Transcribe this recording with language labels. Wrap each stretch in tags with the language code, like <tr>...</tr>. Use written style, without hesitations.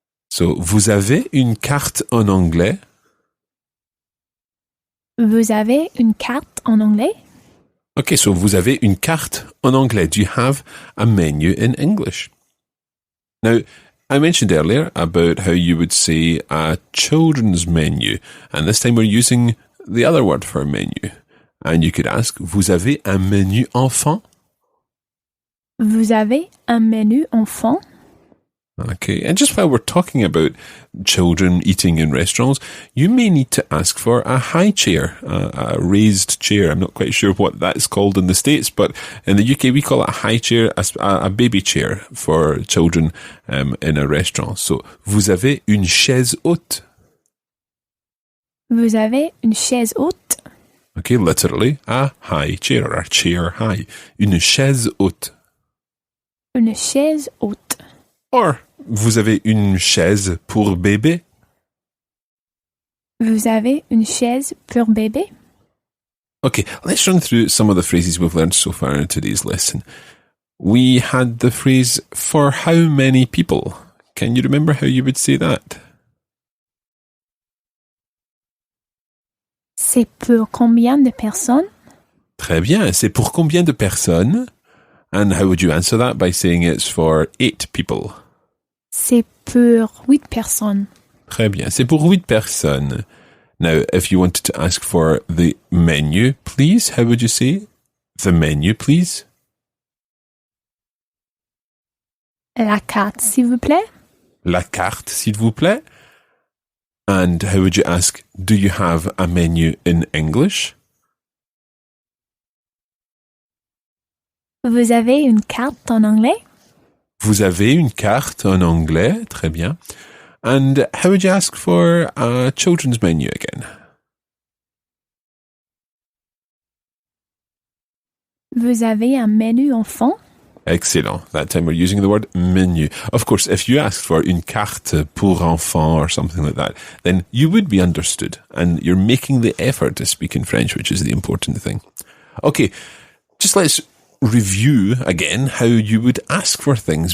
<fr>So, vous avez une carte en anglais? Vous avez une carte en anglais?</fr> <en>Okay, so</en> <fr>vous avez une carte en anglais.</fr> <en>Do you have a menu in English? Now, I mentioned earlier about how you would say a children's menu, and this time we're using the other word for menu. And you could ask,</en> <fr>vous avez un menu enfant? Vous avez un menu enfant?</fr> <en>Okay, and just while we're talking about children eating in restaurants, you may need to ask for a high chair, a raised chair. I'm not quite sure what that's called in the States, but in the UK we call it a high chair, a baby chair for children in a restaurant.</en> <fr>So, vous avez une chaise haute. Vous avez une chaise haute? Okay, literally, a high chair, or a chair high. Une chaise haute. Une chaise haute. Or, vous avez une chaise pour bébé? Vous avez une chaise pour bébé?</fr> <en>Okay, let's run through some of the phrases we've learned so far in today's lesson. We had the phrase, for how many people? Can you remember how you would say that?</en> <fr>C'est pour combien de personnes? Très bien, c'est pour combien de personnes?</fr> <en>And how would you answer that? By saying it's for 8 people.</en> <fr>C'est pour 8 personnes. Très bien, c'est pour 8 personnes.</fr> <en>Now, if you wanted to ask for the menu, please, how would you say? The menu, please?</en> <fr>La carte, s'il vous plaît. La carte, s'il vous plaît.</fr> <en>And how would you ask, do you have a menu in English?</en> <fr>Vous avez une carte en anglais? Vous avez une carte en anglais? Très bien.</fr> <en>And how would you ask for a children's menu again?</en> <fr>Vous avez un menu enfant?</fr> <en>Excellent. That time we're using the word menu. Of course, if you asked for</en> <fr>une carte pour enfants</fr> <en>or something like that, then you would be understood and you're making the effort to speak in French, which is the important thing. Okay, just let's review again how you would ask for things.</en>